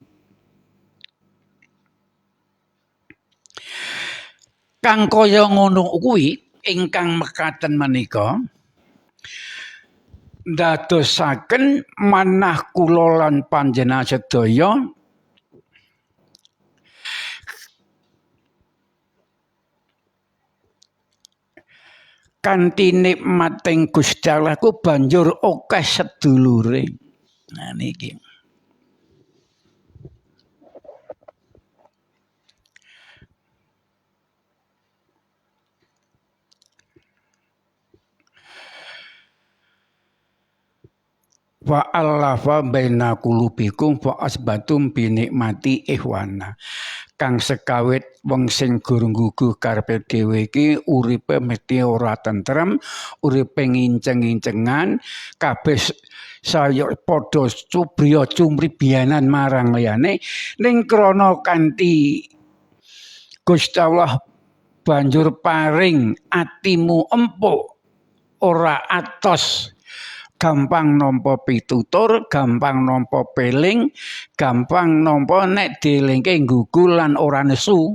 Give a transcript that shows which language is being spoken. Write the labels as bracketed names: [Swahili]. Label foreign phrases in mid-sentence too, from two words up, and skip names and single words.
[Javanese] Kang kaya ngono kuwi ingkang mekaten menika ndadosaken manah kula lan panjenengan sedaya kanthi nikmating Gusti Allah ku banjur akeh sedulure. Nah niki. [Arabic] وألّف بين قلوبكم فأصبحتم بنعمة إخوانا. [Javanese] Kang sekawit wong sing gurung gugu karepe dhewe iki uripe mesti ora tentrem, uripe nginceng-incengan, kabeh saya padha cubriya cumribianan marang liyane ning krana kanthi Gusti Allah banjur paring atimu empuk ora atos gampang nampa pitutur, gampang nampa peling, gampang nampa nek dielingke nggugu lan ora nesu.